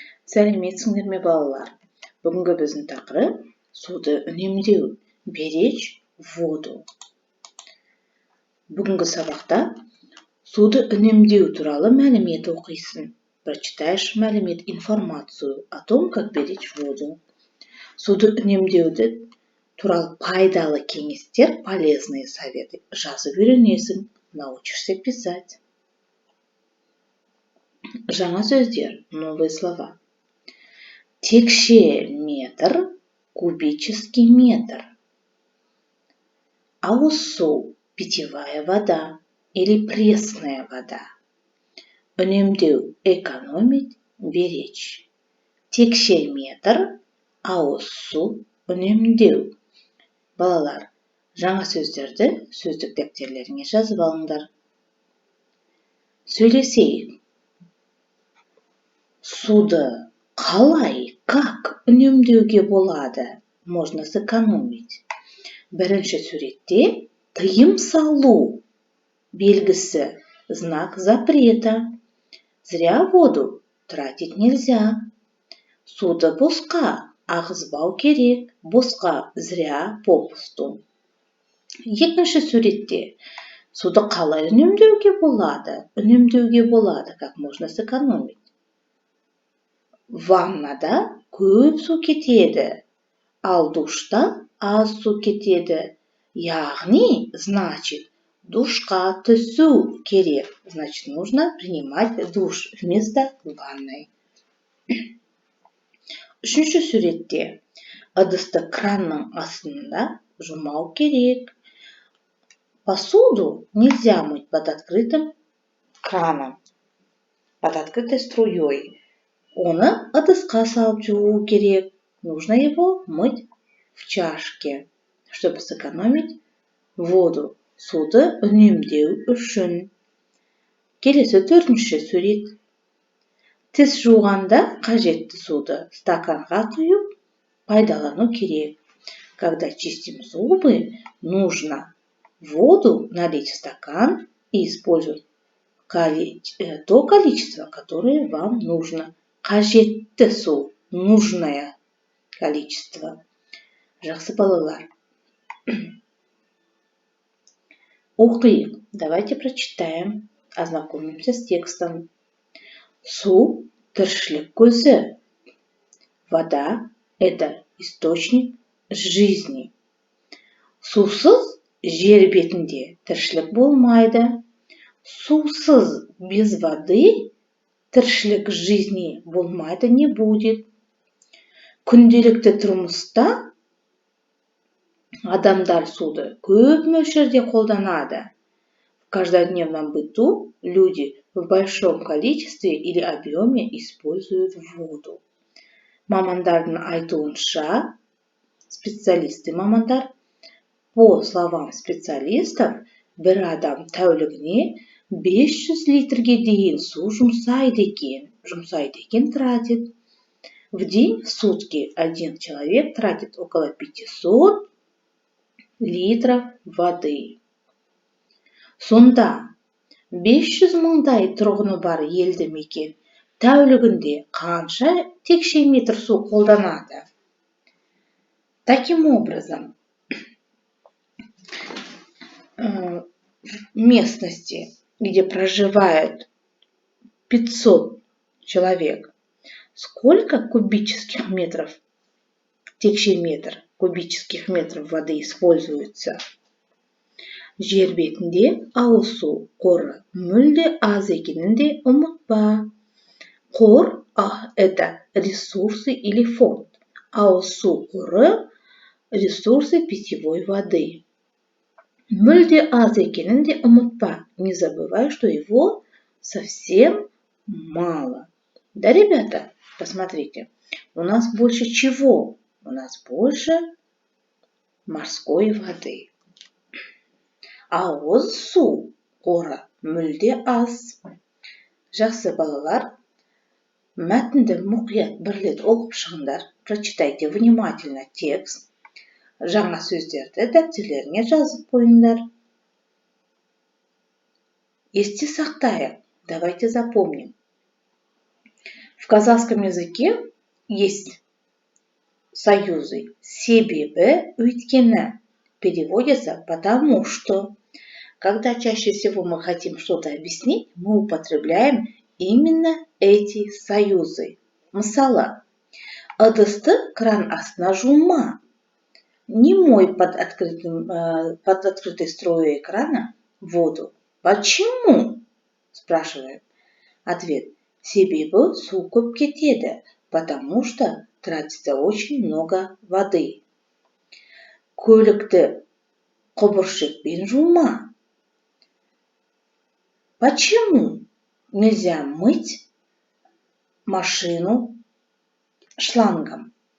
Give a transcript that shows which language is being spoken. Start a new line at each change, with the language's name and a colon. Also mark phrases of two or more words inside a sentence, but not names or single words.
Kazakh: Сәлеметсіңдер ме балалар? Бүгінгі біздің тақырып суды үнемдеу,
Russian: беречь воду.
Kazakh: Бүгінгі сабақта суды үнемдеу туралы мәлімет оқисың.
Russian: Прочитаешь мәлімет, информацию о том, как беречь воду.
Kazakh: Суды үнемдеуді туралы пайдалы кеңестер,
Russian: полезные советы
Kazakh: жазып үйренесің,
Russian: научишься писать.
Kazakh: Жаңа сөздер,
Russian: новые слова.
Kazakh: Текше метр,
Russian: кубический метр.
Kazakh: Ауыз су,
Russian: питьевая вода или пресная вода. Үнемдеу, экономить, беречь.
Kazakh: Текше метр, ауыз су, үнемдеу. Балалар, жаңа сөздерді сөздік дәптерлеріңе жазып алыңдар. Сөйлесейік. Суды қалай, как үнемдеуге болады?
Russian: Можно сэкономить.
Kazakh: Бірінші суретте тыйым салу белгісі,
Russian: знак запрета. Зря воду тратить нельзя.
Kazakh: Суды босқа ағызбау керек, босқа
Russian: зря попусту.
Kazakh: Екінші суретте суды қалай үнемдеуге болады? Үнемдеуге болады,
Russian: как можно сэкономить.
Kazakh: Ваннада көп су кетеді, ал душта аз су кетеді. Яғни, значит, душқа түсу керек.
Russian: Значит, нужно принимать душ вместо ванной.
Kazakh: Үшінші суретте ыдысты кранның астында жумау керек.
Russian: Посуду нельзя мыть под открытым краном, под открытой струей.
Kazakh: Оны ыдысқа салып жуу керек.
Russian: Нужно его мыть в чашке, чтобы сэкономить воду.
Kazakh: Суды үнемдеу үшін. Келесі төртінші сурет. Тіс жуғанда қажетті суды стаканға құйып пайдалану керек.
Russian: Когда чистим зубы, нужно воду налить в стакан и использовать то количество, которое вам нужно.
Kazakh: Қажетті су,
Russian: нужное количество.
Kazakh: Жақсы балалар. Оқиық.
Russian: Давайте прочитаем, ознакомимся с текстом.
Kazakh: Су – тіршілік көзі.
Russian: Вода – это источник жизни.
Kazakh: Сусыз жер бетінде тіршілік болмайды. Сусыз
Russian: без воды
Kazakh: тіршілік жизни болмайды,
Russian: не будет.
Kazakh: Күнделікті тұрмыста адамдар суды көп мөлшерде қолданады.
Russian: В каждодневном быту люди в большом количестве или объеме используют воду.
Kazakh: Мамандардың айтуынша, специалисты мамандар,
Russian: по словам специалистов,
Kazakh: бір адам тәулігіне 500 литрге дейін су жұмсайды екен,
Russian: тратит. В день, в сутки, один человек тратит около 500 литров воды.
Kazakh: Сонда 500 мыңдай тұрғыны бар елді мекен тәулігінде қанша текше метр су қолданады?
Russian: Таким образом, в местности, где проживает 500 человек, сколько кубических метров,
Kazakh: текше метр
Russian: кубических метров воды используется?
Kazakh: Жер бетінде ауыз су қоры мүлде аз екенін де ұмытпа. Қор –
Russian: это ресурсы или фонд.
Kazakh: Ауыз су қоры –
Russian: ресурсы питьевой воды.
Kazakh: Мүлде аз екенін де ұмытпа.
Russian: Не забывай, что его совсем мало. Да, ребята? Посмотрите. У нас больше чего? У нас больше морской воды.
Kazakh: Ауыз су қоры мүлде аз. Жақсы балалар, мәтінді мұқият бір рет оқып шығыңдар.
Russian: Прочитайте внимательно текст.
Kazakh: Жаңа сөздерді дәптерлеріңе жазып қойыңдар. Есте сақтайық.
Russian: Давайте запомним, В казахском языке есть союзы
Kazakh: себебі, өйткені.
Russian: Переводится потому что. Когда чаще всего мы хотим что-то объяснить, мы употребляем именно эти союзы.
Kazakh: Мысалы, ыдысты кран астына жума.
Russian: Не мой под открытой струей крана воду. Почему? Спрашиваем. Ответ.
Kazakh: Себебі су көп кетеді,
Russian: потому что тратится очень много воды.
Kazakh: Көлікті құбыршекпен жума.
Russian: Почему нельзя мыть машину шлангом?